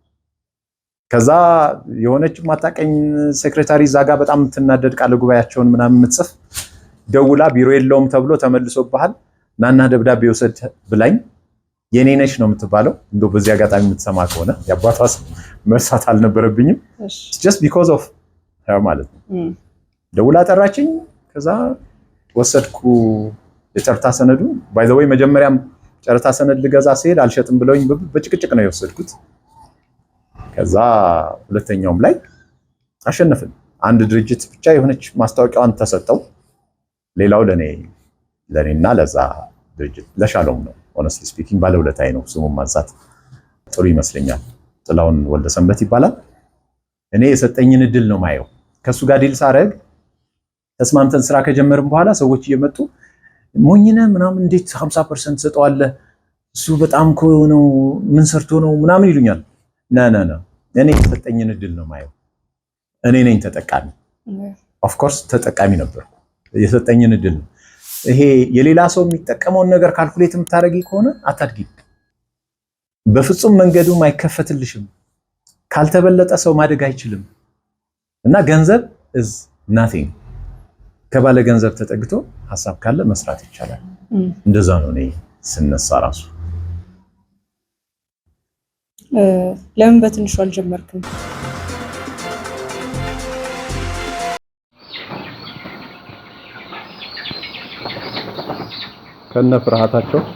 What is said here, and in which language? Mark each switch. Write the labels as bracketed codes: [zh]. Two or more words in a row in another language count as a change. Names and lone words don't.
[am] ከዛ የሆነች ማጣቀኝ ሴክሬታሪ ዛጋ በጣም ትናደድ ቃለ ጉባኤያቸውን ምናምን የምትጽፍ ደውላ ቢሮ የለውም ተብሎ ተመልሶብሃል ናና ደብዳቤ ወሰድ ብላኝ። የኔ ነሽ ነው የምትባለው። እንደው በዚህ አጋጣሚ የምትሰማ ከሆነ ያባቷስ መርሳት አልነበረብኝም። [en] just because of her [am] ማለት ነው። ደውላ ጠራችኝ። ከዛ ወሰድኩ የጨረታ ሰነዱ። [en] by the way [am] መጀመሪያም ጨረታ ሰነድ ልገዛ ሲሄድ አልሸጥም ብለውኝ በጭቅጭቅ ነው የወሰድኩት። ከዛ ሁለተኛውም ላይ አሸነፍን። አንድ ድርጅት ብቻ የሆነች ማስታወቂያዋን ተሰጠው። ሌላው ለኔና ለዛ ድርጅት ለሻሎም ነው። [en] honestly speaking [am] ባለውለታዬ ነው። ስሙን ማንሳት ጥሩ ይመስለኛል። ጥላውን ወልደሰንበት ይባላል። እኔ የሰጠኝን እድል ነው ማየው። ከሱ ጋር ዲል ሳረግ ተስማምተን ስራ ከጀመርን በኋላ ሰዎች እየመጡ ሞኝነ ምናምን እንዴት 50% ሰጠዋለህ? እሱ በጣም ነው ምን ሰርቶ ነው ምናምን ይሉኛል። ና እኔ የሰጠኝን እድል ነው ማየው። እኔ ነኝ ተጠቃሚ። [en] of course [am] ተጠቃሚ ነበርኩ። የሰጠኝን እድል ነው። ይሄ የሌላ ሰው የሚጠቀመውን ነገር ካልኩሌት የምታደርጊ ከሆነ አታድጊም። በፍጹም መንገዱም አይከፈትልሽም። ካልተበለጠ ሰው ማደግ አይችልም። እና ገንዘብ [en] is nothing። [am] ከባለ ገንዘብ ተጠግቶ ሐሳብ ካለ መስራት ይቻላል። እንደዛ ነው እኔ ስነሳ ራሱ። ለምን በትንሹ አልጀመርክም? ከነ ፍርሃታቸው